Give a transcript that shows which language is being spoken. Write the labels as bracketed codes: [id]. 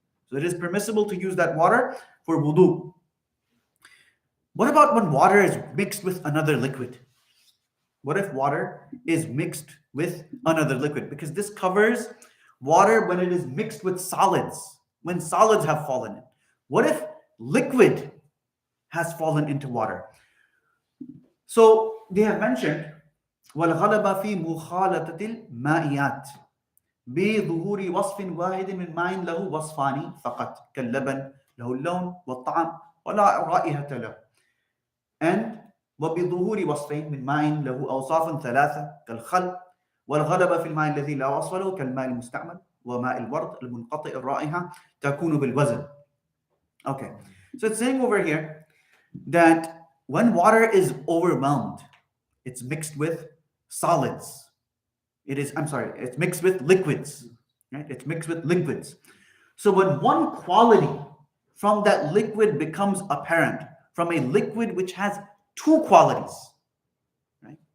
[en] So it is permissible to use that water for wudu. What about when water is mixed with another liquid? What if water is mixed with another liquid? Because this covers water when it is mixed with solids, when solids have fallen in. What if liquid has fallen into water? So they have mentioned [ar] وَالْغَلَبَ فِي مُخَالَطَةِ الْمَائِيَاتِ بظهور وصف واحد من ماء له وصفان فقط كاللبن له اللون والطعم ولا رائحة له. And وبظهور وصفين من ماء له أوصاف ثلاثة كالخل والغلبة في الماء الذي لا وصف له كالماء المستعمل وماء الورد المنقطع الرائحة تكون بالوزن. [en] Okay, so it's saying over here that when water is overwhelmed, it's mixed with solids. It's mixed with liquids, right? It's mixed with liquids. So when one quality from that liquid becomes apparent, from a liquid which has two qualities, right?